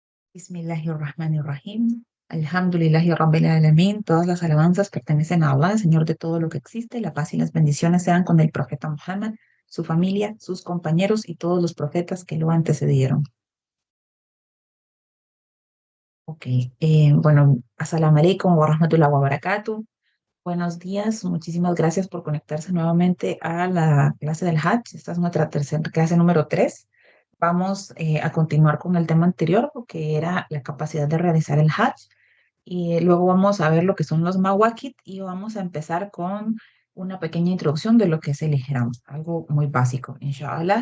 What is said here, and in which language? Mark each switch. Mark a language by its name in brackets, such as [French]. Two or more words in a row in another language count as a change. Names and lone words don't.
[Arabic] بسم الله الرحمن الرحيم. الحمد لله رب العالمين. [Spanish] Todas las alabanzas pertenecen a Allah, Señor de todo lo que existe. La paz y las bendiciones sean con el profeta Muhammad, su familia, sus compañeros y todos los profetas que lo antecedieron. Ok, bueno, [Arabic] السلام عليكم ورحمة الله وبركاته. [Spanish] Buenos días, muchísimas gracias por conectarse nuevamente a la clase del Hajj. Esta es nuestra tercera clase número 3. Vamos a continuar con el tema anterior, que era la capacidad de realizar el Hajj. Y luego vamos a ver lo que son los mawaqit y vamos a empezar con una pequeña introducción de lo que es el Ihram, algo muy básico, inshallah.